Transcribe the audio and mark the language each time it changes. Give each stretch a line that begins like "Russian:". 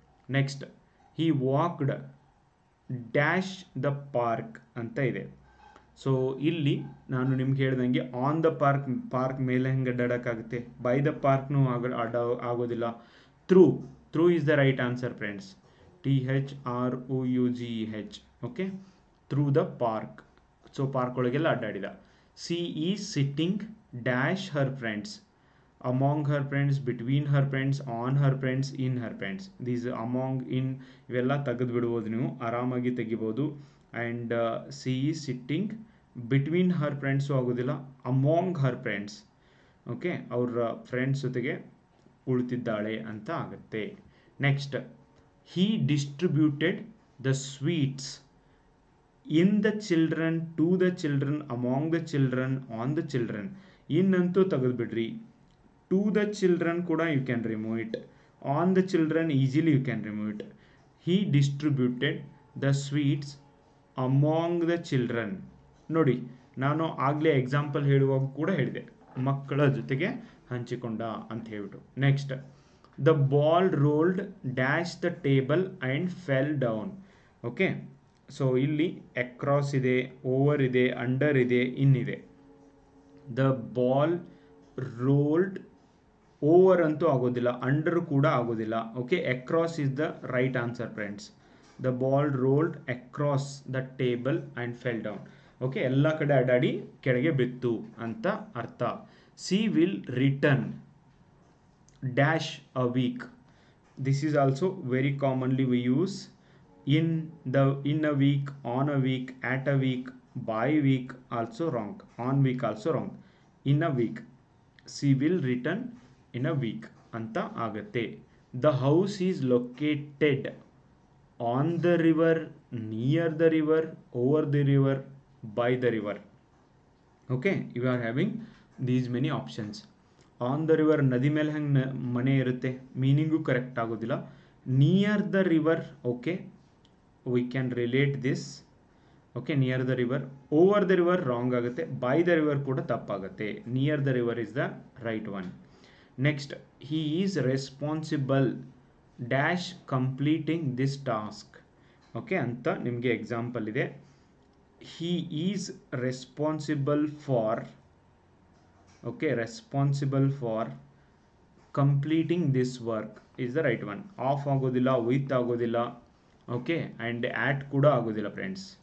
English: Next, he walked dash the park
Kannada: ಅಂತ ಇದೆ. So ಇಲ್ಲಿ ನಾನು ನಿಮ್ಗೆ ಹೇಳ್ದಂಗೆ
English: on the park
Kannada: ಮೇಲೆ ಹೆಂಗೆ ಅಡ್ಡಾಡೋಕ್ಕಾಗುತ್ತೆ,
English: by the ಪಾರ್ಕ್ನೂ
Kannada: ಆಗೋದಿಲ್ಲ.
English: Through is the right answer friends. THROUGH. Okay, through the park. So park
Kannada: ಒಳಗೆಲ್ಲ ಅಡ್ಡಾಡಿದ.
English: She is sitting dash her friends, among her friends, between her friends, on her friends, in her friends. These among, in
Kannada: ಇವೆಲ್ಲ ತೆಗೆದು ಬಿಡ್ಬೋದು, ನೀವು ಆರಾಮಾಗಿ ತೆಗಿಬೋದು.
English: and she is sitting between her friends
Kannada: ಆಗೋದಿಲ್ಲ,
English: Among her friends.
Kannada: Okay, ಅವ್ರ friends ಜೊತೆಗೆ ಕುಳಿತಿದ್ದಾಳೆ ಅಂತ ಆಗುತ್ತೆ.
English: Next, he distributed the sweets in the children, to the children, among the children, on the children.
Kannada: ಇನ್ನಂತೂ ತೆಗೆದುಬಿಡ್ರಿ.
English: To the children
Kannada: ಕೂಡ
English: you can remove it. On the children easily you can remove it. He distributed the sweets among the children.
Kannada: ನೋಡಿ, ನಾನು ಆಗಲೇ example ಹೇಳುವಾಗ ಕೂಡ ಹೇಳಿದೆ, ಮಕ್ಕಳ ಜೊತೆಗೆ ಹಂಚಿಕೊಂಡ ಅಂತ ಹೇಳ್ಬಿಟ್ಟು.
English: Next, the ball rolled dash the table and fell down.
Kannada: Okay, so ಇಲ್ಲಿ ಅಕ್ರಾಸ್ ಇದೆ, ಓವರ್ ಇದೆ, ಅಂಡರ್ ಇದೆ, ಇನ್ನಿದೆ.
English: the ball rolled, over
Kannada: ಅಂತೂ ಆಗೋದಿಲ್ಲ,
English: under
Kannada: ಕೂಡ ಆಗೋದಿಲ್ಲ.
English: Okay, across is the right answer friends. The ball rolled across the table and fell down.
Kannada: Okay, ಎಲ್ಲ ಕಡೆ ಅಡ್ಡಾಡಿ ಕೆಳಗೆ ಬಿತ್ತು ಅಂತ ಅರ್ಥ.
English: She will return dash a week. This is also very commonly we use in a week, on a week, at a week, by week also wrong, on week also wrong. In a week, she will return in a week
Kannada: anta agate.
English: The house is located on the river, near the river, over the river, by the river. Okay, you are having these many options. On the river,
Kannada: ನದಿ ಮೇಲೆ ಹೆಂಗೆ ಮನೆ ಇರುತ್ತೆ, meaning correct ಆಗೋದಿಲ್ಲ.
English: Near the river, okay, we can relate this. Okay, near the river. Over the river wrong ಆಗುತ್ತೆ. By the river
Kannada: ಕೂಡ ತಪ್ಪಾಗುತ್ತೆ.
English: Near the river is the right one. Next, he is responsible dash completing this task.
Kannada: Okay, ಅಂತ ನಿಮಗೆ example ಇದೆ.
English: He is responsible for, okay, responsible for completing this work is the right one. Off
Kannada: agodilla,
English: with agodilla, okay, and at
Kannada: kuda agodilla
English: friends.